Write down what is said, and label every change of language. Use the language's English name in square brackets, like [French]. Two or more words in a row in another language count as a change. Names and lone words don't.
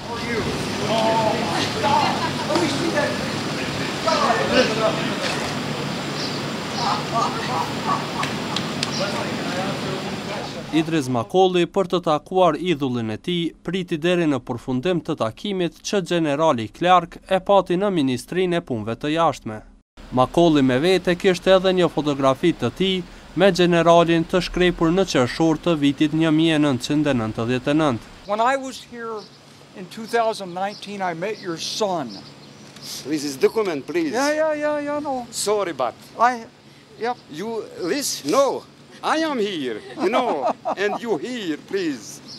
[Albanian] Idris Makolli, për të takuar idhullin e tij, priti deri në përfundim të takimit që generali Clark e pati në Ministrinë e Punëve të Jashtme. Makolli me vete kishte edhe një fotografi të tij me generalin të shkrepur në qershor të vitit 1999. [English] When I was here in 2019, I met your son. This is document, please. Yeah, no. Sorry, but Yep. you listen. No, I am here, and you here, please.